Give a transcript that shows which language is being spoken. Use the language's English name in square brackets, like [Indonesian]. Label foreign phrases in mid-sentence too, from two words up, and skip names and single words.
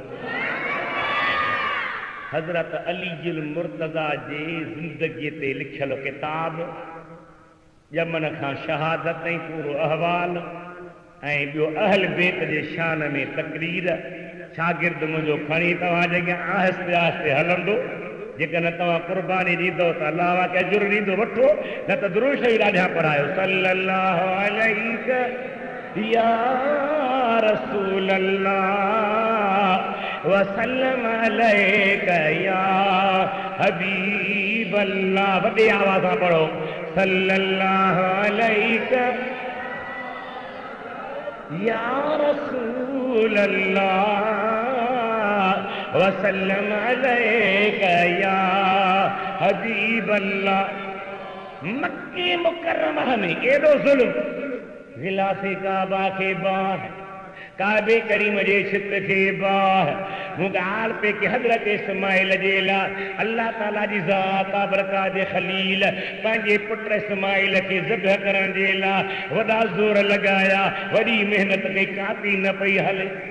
[Sindhi] हज़रत अली जुल मुर्तज़ा जे ज़िंदगीअ ते लिखियल किताब, ॼमन खां शहादत ताईं पूरो अहवाल, ऐं ॿियो अहल बेत जे शान में तक़रीर। शागिर्द मुंहिंजो खणी तव्हां जे आहिस्ते आहिस्ते हलंदो। जेकॾहिं तव्हां कुर्बानी ॾींदो त अलाह खे अजुर ॾींदो, वठो, न त दुरूद शरीफ़ ॾाढा पढ़ायो। [Arabic] صلى الله عليه يا رسول الله وسلم عليك يا حبيب الله. [Sindhi] वॾे आवाज़ सां पढ़ो, [Arabic] صلى الله عليك يا رسول الله وسلم عليك يا حبيب الله. [Sindhi] मक्के मुकर्रमह में एॾो ज़ुल्म, ग़िलाफ़े काबा खे बाह, काबे करीम जे छित खे बाह। मूं ॻाल्हि पे कि हज़रत इस्माइल जे लाइ अल्लाह ताला जी ज़ात बरका जे खलील पंहिंजे पुट इस्माइल खे ज़िबह करण जे लाइ वॾा ज़ोर लॻाया, वॾी महिनत कई, काती न पई हले।